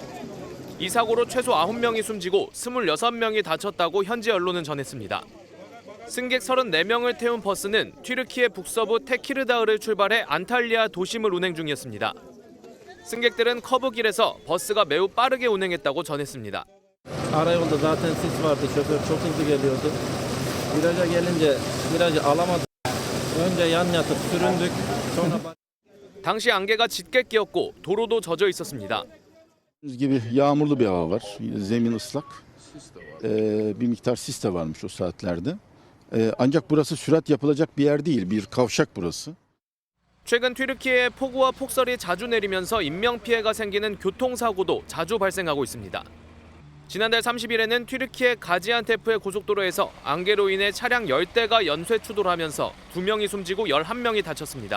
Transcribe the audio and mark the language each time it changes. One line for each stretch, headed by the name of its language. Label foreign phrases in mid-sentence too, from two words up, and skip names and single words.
Korean: 이 사고로 최소 9명이 숨지고 26명이 다쳤다고 현지 언론은 전했습니다. 승객 34명을 태운 버스는 튀르키예 북서부 테키르다흐를 출발해 안탈리아 도심을 운행 중이었습니다. 승객들은 커브길에서 버스가 매우 빠르게 운행했다고 전했습니다.
Turkish: Arayolda zaten sis vardı. Şoför çok hızlı geliyordu. Viraja gelince virajı alamadık. Önce yan yatıp süründük. Sonra
Korean: 당시 안개가 짙게 끼었고 도로도 젖어 있었습니다.
Turkish: gibi yağmurlu bir hava var. Zemin ıslak. Bir miktar sis de varmış o saatlerde. Ancak burası sürat yapılacak bir yer değil. Bir kavşak burası.
Korean: 최근 튀르키예에 폭우와 폭설이 자주 내리면서 인명피해가 생기는 교통사고도 자주 발생하고 있습니다. 지난달 30일에는 튀르키예 가지안테프의 고속도로에서 안개로 인해 차량 10대가 연쇄 추돌하면서 2명이 숨지고 11명이 다쳤습니다.